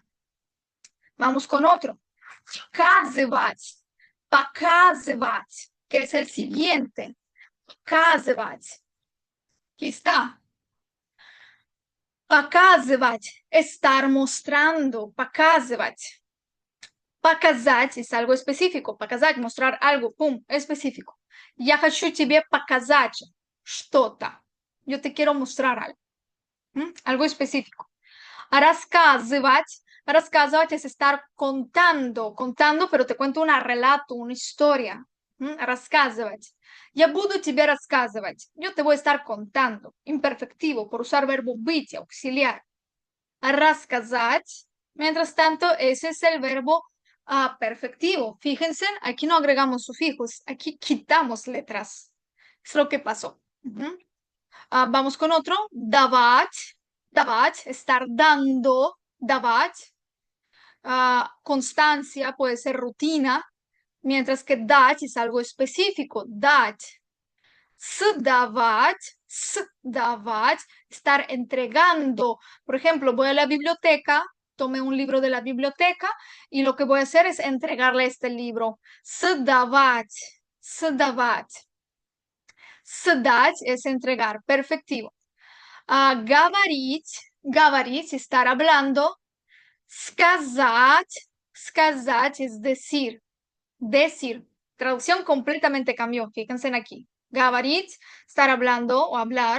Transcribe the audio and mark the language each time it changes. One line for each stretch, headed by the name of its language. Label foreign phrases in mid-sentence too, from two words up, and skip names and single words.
Spanish: Vamos con otro.
Russian: Показывать, показывать,
Spanish: que es el siguiente. Показывать. Aquí está. Показывать, estar mostrando.
Russian: Показывать. Показать
Spanish: es algo específico. Показать, mostrar algo, pum, específico.
Russian: Я хочу тебе показать что-то.
Spanish: Yo te quiero mostrar algo. Algo específico.
Russian: Рассказывать.
Spanish: Рассказывать es estar contando, contando, pero te cuento un relato, una historia.
Russian: Рассказывать. Я буду тебе рассказывать.
Spanish: Yo te voy a estar contando. Imperfectivo, por usar verbo быть, auxiliar. Рассказать. Mientras tanto, ese es el verbo perfectivo. Fíjense, aquí no agregamos sufijos, aquí quitamos letras. Es lo que pasó. Vamos con otro.
Russian: Давать. Давать,
Spanish: estar dando.
Russian: Давать.
Spanish: Constancia puede ser rutina, mientras que dать es algo específico.
Russian: Dать. Сдавать. Сдавать.
Spanish: Estar entregando. Por ejemplo, voy a la biblioteca, tomé un libro de la biblioteca y lo que voy a hacer es entregarle este libro.
Russian: Сдавать. Сдавать. Сдать
Spanish: es entregar. Perfectivo.
Russian: Говорить. Говорить,
Spanish: estar hablando.
Russian: Сказать. Сказать
Spanish: es decir. Decir. Traducción completamente cambió. Fíjense en aquí. Говорить, estar hablando o hablar.